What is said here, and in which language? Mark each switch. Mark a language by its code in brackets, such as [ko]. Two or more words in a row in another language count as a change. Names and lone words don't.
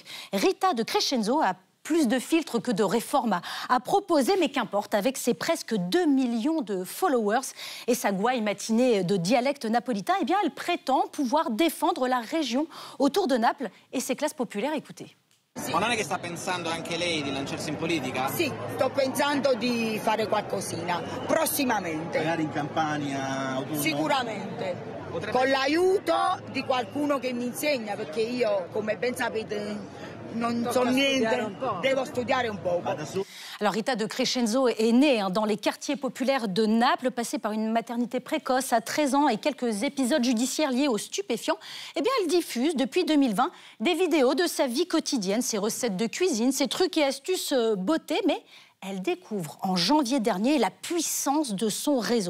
[fr] Rita de Crescenzo a plus de filtres que de réformes à proposer, mais qu'importe, avec ses presque 2 millions de followers et sa gouaille matinée de dialecte napolitain, eh bien, elle prétend pouvoir défendre la région autour de Naples et ses classes populaires. Écoutez. [it] Ma non è che sta pensando anche lei di lanciarsi in politica? Sì, sto pensando di fare qualcosina, prossimamente. Magari in Campania, autunno? Sicuramente. Con l'aiuto di qualcuno che mi insegna, perché io, come ben sapete, non so niente, devo studiare un po'. [fr] Alors Rita de Crescenzo est née dans les quartiers populaires de Naples, passée par une maternité précoce à 13 ans et quelques épisodes judiciaires liés aux stupéfiants. Eh bien, elle diffuse depuis 2020 des vidéos de sa vie quotidienne, ses recettes de cuisine, ses trucs et astuces beauté, mais elle découvre en janvier dernier la puissance de son réseau.